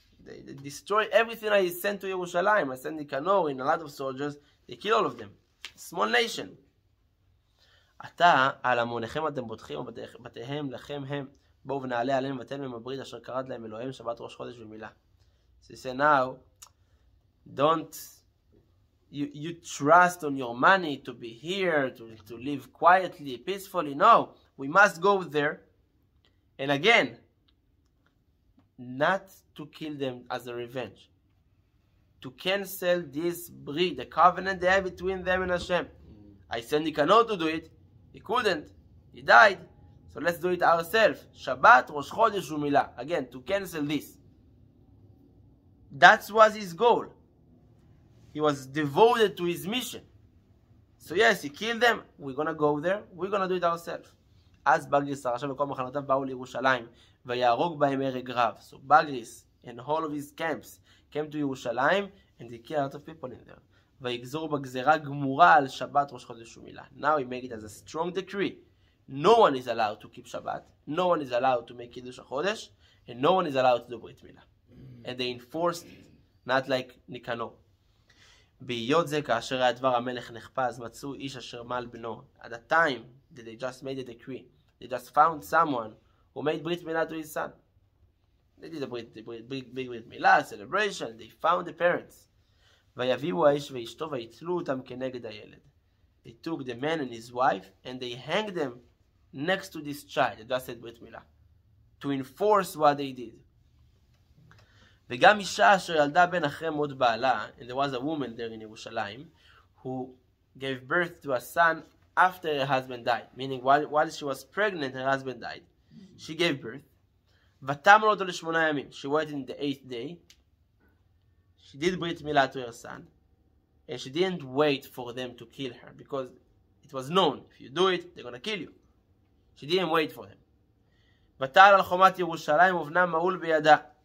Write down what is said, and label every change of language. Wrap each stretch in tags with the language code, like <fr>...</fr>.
<en>They destroyed everything I sent to Yerushalayim. I sent Nicanor and a lot of soldiers. They killed all of them. Small nation.</en> <he>עתה על המוניכם אתם בוטחים ובתיהם לכם הם. בואו ונעלה עליהם ותן מהם הברית אשר קראת להם אלוהים שבת ראש חודש ומילה.</he> <en>So he said now, don't you trust on your money to be here, to live quietly, peacefully. No, we must go there And again, not to kill them as a revenge. To cancel this brit, the covenant they have between them and Hashem. I sent Nicanor to do it. He couldn't. He died. So let's do it ourselves. Shabbat, Rosh Chodesh, Umilah. Again, to cancel this. That was his goal. He was devoted to his mission. So yes, he killed them. We're going to go there. We're going to do it ourselves.</en> <he>אז בגריס הרשע וכל מחנותיו באו לירושלים ויהרוג בהם הרג רב.</he> <en>So Bagris and all of his camps came to Yerushalayim and they killed a lot of people in there.</en> <he>ויגזור בגזרה גמורה על שבת ראש חודש ומילה.</he> <en>Now he made it as a strong decree. No one is allowed to keep Shabbat. No one is allowed to make Kiddush HaChodesh. And no one is allowed to do Brit Milah. And they enforced it. Not like Nicanor.</en> <he>בהיות זה כאשר היה דבר המלך נחפז מצאו איש אשר מל בנו.</he> <en>At the time that they just made a decree, they just found someone who made Brit Milah to his son. They did a big Brit Milah celebration. They found the parents.</en> <he>ויביאו האיש ואשתו ויתלו אותם כנגד הילד.</he> <en>They took the man and his wife and they hanged them next to this child that just said Brit Milah to enforce what they did.</en> <he>וגם אישה אשר ילדה בן אחרי מות בעלה,</he> <en>and there was a woman there in Yerushalayim who gave birth to a son after her husband died, meaning while she was pregnant her husband died. She gave birth.</en> <he>ותמל אותו ל8 ימים.</he> <en>She waited in the 8th day. She did Brit Milah to her son. And she didn't wait for them to kill her because it was known, if you do it, they're going to kill you. She didn't wait for them.</en> <he>ותעל על חומת ירושלים ובנה מעול בידה.</he>